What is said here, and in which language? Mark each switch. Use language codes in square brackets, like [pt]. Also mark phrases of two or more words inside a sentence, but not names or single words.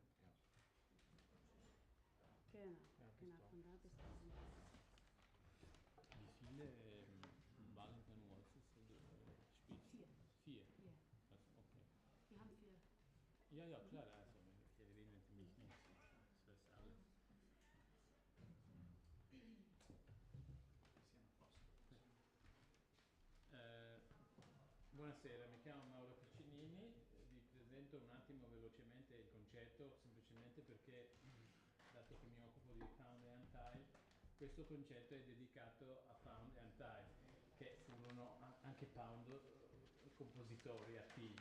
[de] Genau, genau, von da bis dahin. Wie viele Valentine Waltzes spielst du? 4. 4. Also, okay. Wir haben 4. Ja, ja, klar, also ich erinnere mich nicht. Das ist alles. [it] Buonasera, mi chiamo Mauro Piccinini, vi presento un attimo velocemente il concetto, semplicemente perché, dato che mi occupo di Pound e Untied, questo concetto è dedicato a Pound e Untied, che furono anche Pound compositori attivi.